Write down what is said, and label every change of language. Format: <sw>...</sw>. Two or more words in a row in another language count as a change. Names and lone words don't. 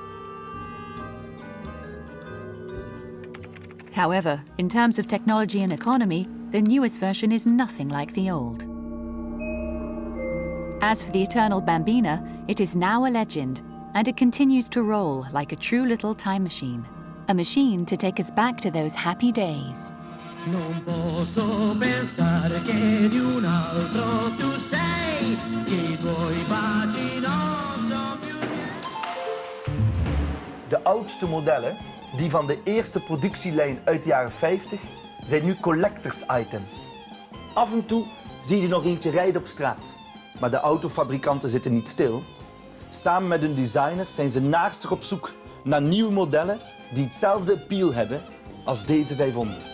<en>However, in terms of technology and economy, the newest version is nothing like the old. As for the eternal Bambina, it is now a legend, and it continues to roll like a true little time machine. A machine to take us back to those happy days.</en> <it>Non posso pensare che di un altro tu sei, che I tuoi baci non sono più miei.</it> <nl>De oudste modellen, die van de eerste productielijn uit de jaren 50, zijn nu</nl> <en>collectors items.</en> <nl>Af en toe zie je er nog eentje rijden op straat. Maar de autofabrikanten zitten niet stil. Samen met hun designers zijn ze naarstig op zoek naar nieuwe modellen die hetzelfde appeal hebben als deze 500.</nl>